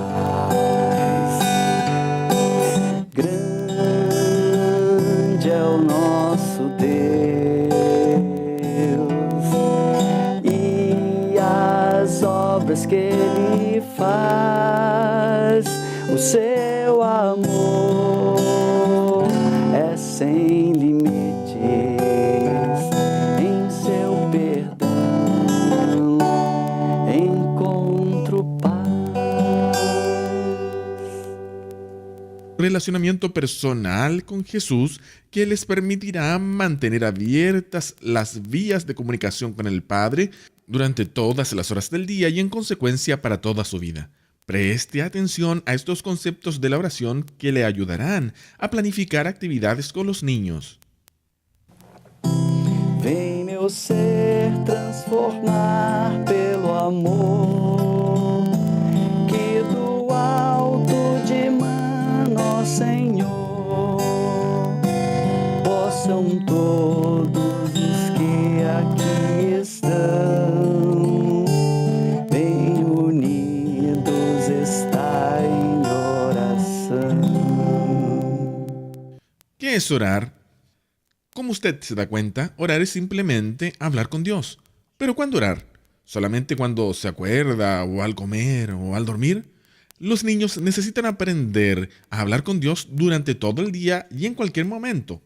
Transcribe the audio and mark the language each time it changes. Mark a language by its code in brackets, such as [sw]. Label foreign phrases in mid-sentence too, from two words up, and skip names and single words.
[pt] Grande é o nosso Deus e as obras que Ele faz. O seu amor é sem limites, em seu perdão encontro paz. [es] Relacionamiento personal con Jesús que les permitirá mantener abiertas las vías de comunicación con el Padre durante todas las horas del día y en consecuencia para toda su vida. Preste atención a estos conceptos de la oración que le ayudarán a planificar actividades con los niños. [pt] Vem meu ser transformar pelo amor que do alto de mano, Senhor, possam todos os que aqui estão bem unidos estar em oração. [es] ¿Qué es orar? Como usted se da cuenta, orar es simplemente hablar con Dios. ¿Pero cuándo orar? ¿Solamente cuando se acuerda o al comer o al dormir? Los niños necesitan aprender a hablar con Dios durante todo el día y en cualquier momento.